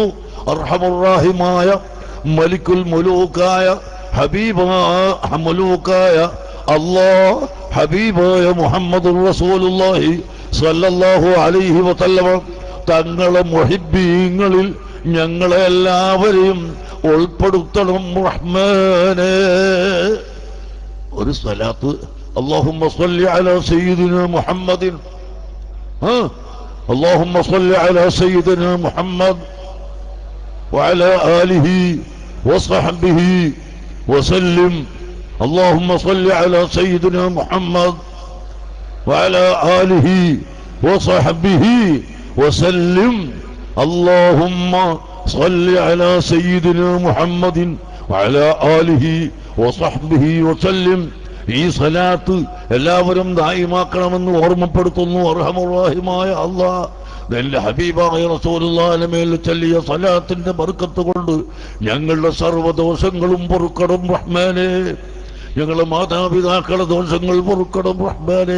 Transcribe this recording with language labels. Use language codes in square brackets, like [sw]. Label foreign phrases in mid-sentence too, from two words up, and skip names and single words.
[ml] അർഹമുർ-റഹീമായ മലിക്കുൽ മുലൂക്കായ മുലൂക്കായ അല്ലാഹ് ഹബീബായ [ar] محمد رسول الله صلى الله عليه وسلم [ml] തങ്ങളെ മുഹിബ്ബീങ്ങളിൽ ഞങ്ങളെ എല്ലാവരെയും ഉൾപ്പെടുത്തണം റഹ്മാനേ. ഒരു സ്വലാത്ത് [ar] اللهم صل على سيدنا محمد اللهم صل على سيدنا محمد وعلى آله وصحبه وسلم. اللهم صل على سيدنا محمد وعلى آله وصحبه وسلم. اللهم صل على سيدنا محمد وعلى آله وصحبه وسلم. [ml] ഈ സലാത്ത് എല്ലാവരും ദായിമാക്കണമെന്ന് ഓർമ്മപ്പെടുത്തുന്നു. അർഹമുർ-റഹീമായ അല്ലാഹ് നിന്റെ ഹബീബായ റസൂലുള്ളാഹിന്റെ മേൽ ചൊല്ലിയ സലാത്തിന്റെ ബർക്കത്ത് കൊണ്ട് ഞങ്ങളുടെ സർവ്വദോഷങ്ങളും പൊറുക്കണം റഹ്മാനേ. ഞങ്ങളുടെ മാതാപിതാക്കളുടെ ദോഷങ്ങൾ പൊറുക്കണം റഹ്മാനേ.